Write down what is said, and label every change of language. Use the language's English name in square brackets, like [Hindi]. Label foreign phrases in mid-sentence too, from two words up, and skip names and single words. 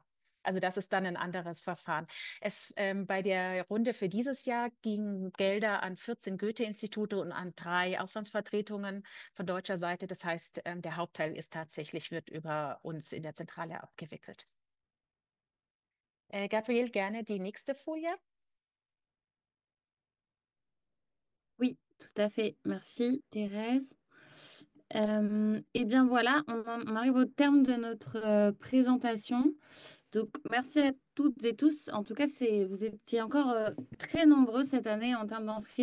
[German] Also das ist dann ein anderes Verfahren. Bei der Runde für dieses Jahr gingen Gelder an 14 Goethe-Institute und an 3 Auslandsvertretungen von deutscher Seite. Das heißt, der Hauptteil wird über uns in der Zentrale abgewickelt. Gabriel, gerne die nächste Folie. [French] Oui, tout à fait. Merci, Thérèse. Eh bien voilà, on arrive au terme de notre présentation. Donc, merci à toutes et tous. En tout cas, vous étiez encore très nombreux cette année en termes d'inscrits.